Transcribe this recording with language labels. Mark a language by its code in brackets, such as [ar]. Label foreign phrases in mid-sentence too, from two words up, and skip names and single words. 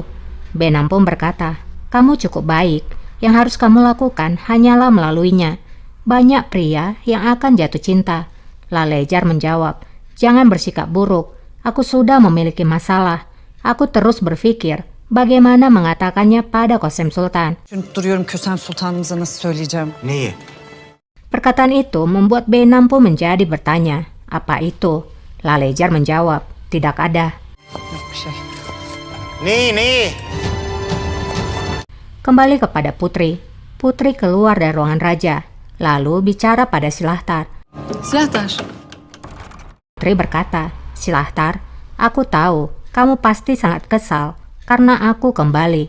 [id] Benam pun berkata, kamu cukup baik. Yang harus kamu lakukan hanyalah melaluinya. Banyak pria yang akan jatuh cinta. Lalejar menjawab, jangan bersikap buruk. Aku sudah memiliki masalah. Aku terus berpikir bagaimana mengatakannya pada Kosem Sultan. [tr] Duruyorum Kösem Sultanımıza nasıl söyleyeceğim. Neyi? [id] Perkataan itu membuat Benam pun menjadi bertanya, apa itu? Lalejar menjawab, tidak ada. [tr] Yok bir şey. Neyi? [id] Kembali kepada Putri. Putri keluar dari ruangan Raja, lalu bicara pada Silahtar. Silahtar. Putri berkata, Silahtar, aku tahu kamu pasti sangat kesal karena aku kembali.